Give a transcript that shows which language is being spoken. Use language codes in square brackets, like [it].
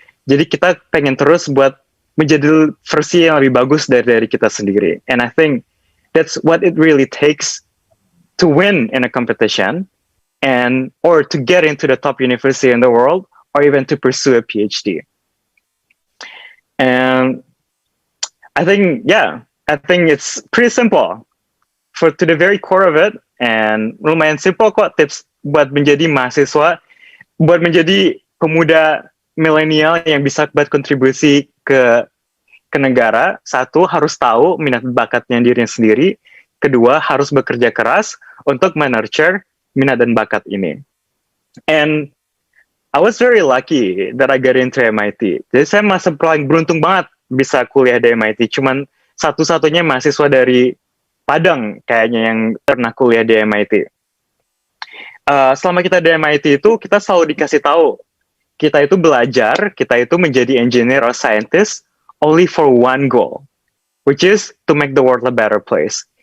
[id] Jadi kita pengen terus buat menjadi versi yang lebih bagus dari kita sendiri. [en] And I think that's what it really takes to win in a competition or to get into the top university in the world or even to pursue a PhD. And I think it's pretty simple to the very core of it, and [id] lumayan simple kok tips buat menjadi mahasiswa, buat menjadi pemuda milenial yang bisa buat kontribusi ke negara. Satu, harus tahu minat bakatnya dirinya sendiri. Kedua, harus bekerja keras untuk menurture minat dan bakat ini. [en] And I was very lucky that I got into MIT. [id] Jadi saya masih paling beruntung banget bisa kuliah di MIT. Cuman satu-satunya mahasiswa dari Padang kayaknya yang pernah kuliah di MIT. Selama kita di MIT itu kita selalu dikasih tahu kita itu belajar, kita itu menjadi engineer [en] or scientist only for one goal, which is to make the world a better place.